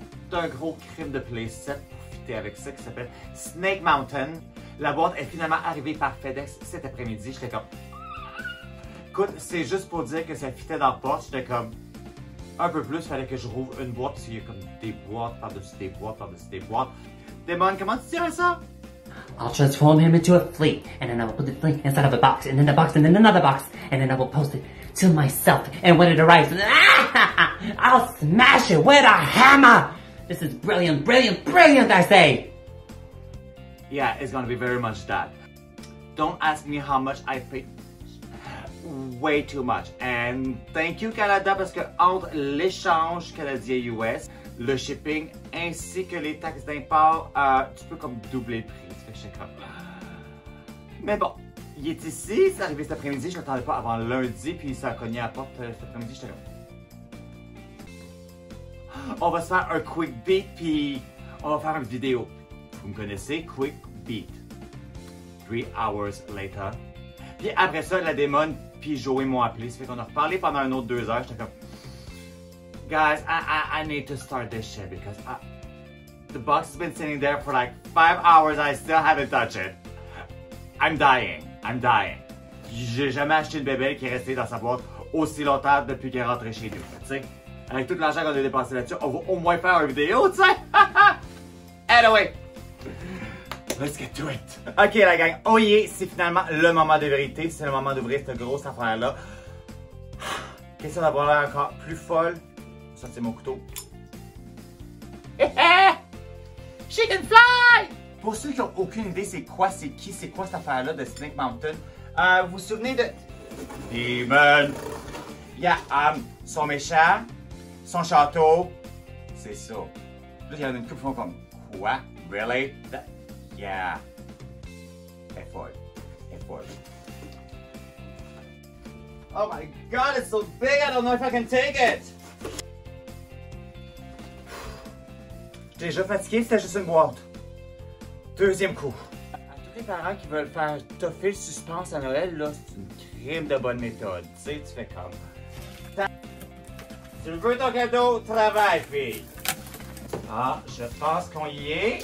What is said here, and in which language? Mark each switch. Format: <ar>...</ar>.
<fr>D'un gros crime de playset pour fitter avec ça qui s'appelle Snake Mountain. La boîte est finalement arrivée par FedEx cet après-midi. J'étais comme... Écoute, c'est juste pour dire que ça fitait dans la porte. J'étais comme... Un peu plus, il fallait que je rouvre une boîte parce qu'il y a comme des boîtes par-dessus des boîtes par-dessus des boîtes. Damon, comment tu dirais ça?</fr> <en>I'll transform him into a flea, and then I will put the flea inside of a box, and then a box, and then another box, and then I will post it to myself. And when it arrives, I'll smash it with a hammer! This is brilliant, brilliant, brilliant, I say! Yeah, it's gonna be very much that. Don't ask me how much I paid. Way too much. And thank you Canada</en> <fr>parce que entre l'échange canadien-US, le shipping ainsi que les taxes d'import, tu peux comme doubler le prix. Ça fait que j'étais comme... Mais bon, il est ici, c'est arrivé cet après-midi, je ne l'attendais pas avant lundi, puis ça a cogné à la porte cet après-midi, j'étais comme... On va se faire un</fr> <en>quick beat,</en> <fr>puis on va faire une vidéo. Vous me connaissez,</fr> <en>quick beat. 3 hours later.</en> <fr>Puis après ça, la démon puis Joey m'ont appelé. Ça fait qu'on a reparlé pendant un autre 2 heures. J'étais comme...</fr> <en>Guys, I need to start this shit because the box has been sitting there for like 5 hours. I still haven't touched it. I'm dying. I'm dying.</en> <fr>J'ai jamais acheté une bébelle qui est restée dans sa boîte aussi longtemps depuis qu'elle est rentrée chez nous. Tu sais, avec tout l'argent qu'on a dépensé là-dessus, on va au moins faire une vidéo, tu sais.</fr> <en>Anyway. Let's get to it!</en> <fr>Ok la gang,</fr> <en>oh yeah,</en> <fr>c'est finalement le moment de vérité, c'est le moment d'ouvrir cette grosse affaire-là. Question d'avoir l'air encore plus folle. Ça c'est mon couteau.</fr> <en>She can fly!</en> <fr>Pour ceux qui n'ont aucune idée c'est quoi cette affaire-là de Snake Mountain, vous vous souvenez de... Demon! Yeah, son méchant, son château, c'est ça. Là il y en a une couple qui font comme, quoi?</fr> <en>Really? Yeah. Effort. Effort. Oh my god, it's so big, I don't know if I can take it!</en> <fr>J'ai déjà fatigué, c'était juste une boîte. Deuxième coup. À tous les parents qui veulent faire toffer le suspense à Noël, là, c'est une crime de bonne méthode. Tu sais, tu fais comme... Tu veux ton cadeau? Travaille, fille! Ah, je pense qu'on y est.</fr>